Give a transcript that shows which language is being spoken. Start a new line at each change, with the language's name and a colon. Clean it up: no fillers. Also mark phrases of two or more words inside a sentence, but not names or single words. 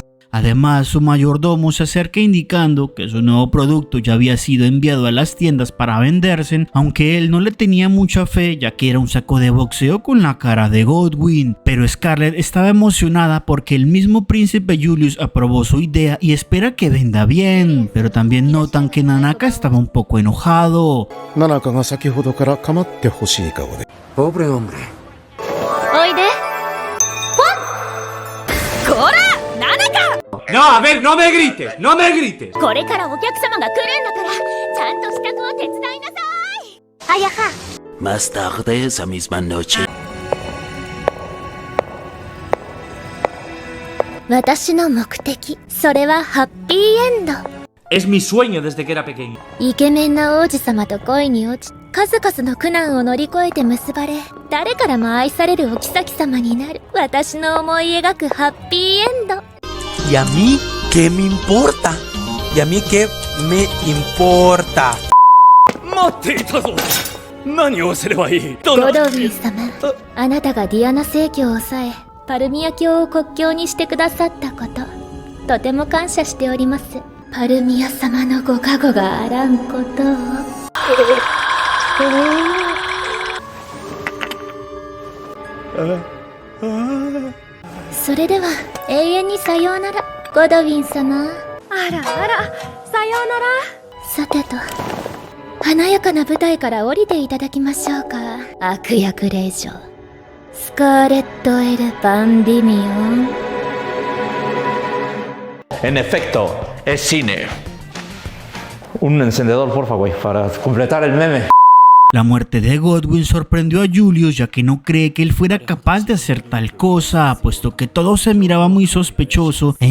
Spanish: Además, su mayordomo se acerca indicando que su nuevo producto ya había sido enviado a las tiendas para venderse, aunque él no le tenía mucha fe, ya que era un saco de boxeo con la cara de Godwin. Pero Scarlett estaba emocionada porque el mismo príncipe Julius aprobó su idea y espera que venda bien, pero también notan que Nanaka estaba un poco enojado. Pobre hombre.
Japanese: おいで。こら！
Spanish: No, a ver, no me grites, no me grites.
Japanese: これからお客様が来るんだから、ちゃんと支度を手伝いなさい。あやは。
Spanish: Más tarde esa misma noche.
Japanese: 私の目的、それはハッピーエンド。
Spanish: Es mi sueño desde que era pequeño.
Japanese: イケメンな王子様と恋に落ち、数々の苦難を乗り越えて結ばれ、誰からも愛されるお妃様になる私の思い描くハッピーエンド。
Spanish: ¿Y a mí qué me importa? ¿Y a mí qué me importa?
Japanese: 待っていたぞ。何をすればいい？ゴドウィン様、あなたがディアナ正教を抑え、パルミア教を国教にしてくださったこと、とても感謝しております。パルミア様のご加護があらんことを。それでは永遠にさようなら、ゴドウィン様。あらあら、さようなら。さてと、華やかな舞台から降りていただきましょうか。悪役令嬢、スカーレット・エル・ヴァン・ディミオン。
Spanish: En efecto, es cine. Un encendedor, por favor, para completar el meme. La muerte de Godwin sorprendió a Julius, ya que no cree que él fuera capaz de hacer tal cosa, puesto que todo se miraba muy sospechoso e